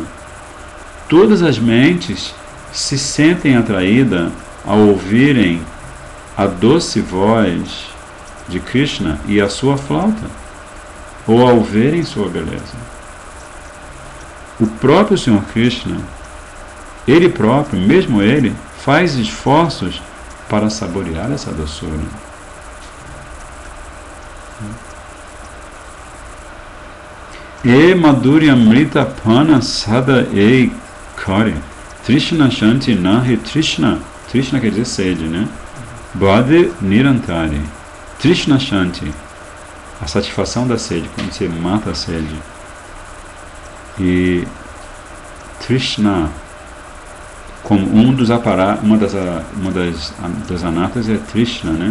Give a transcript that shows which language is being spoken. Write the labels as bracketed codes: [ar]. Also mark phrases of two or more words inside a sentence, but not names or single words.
[pt] Todas as mentes se sentem atraídas ao ouvirem a doce voz de Krishna e a sua flauta, ou ao verem sua beleza. O próprio Senhor Krishna, ele próprio, mesmo ele, faz esforços para saborear essa doçura. [bn] এ মাধুর্য অমৃত পান সদা এই করে তৃষ্ণা শান্তি নাহি তৃষ্ণা. [pt] Trishna quer dizer sede, né? [bn] বাড়ে নিরন্তরি. তৃষ্ণা শান্তি, [pt] a satisfação da sede, quando você mata a sede. E Trishna, como uma das anatas é Trishna, né?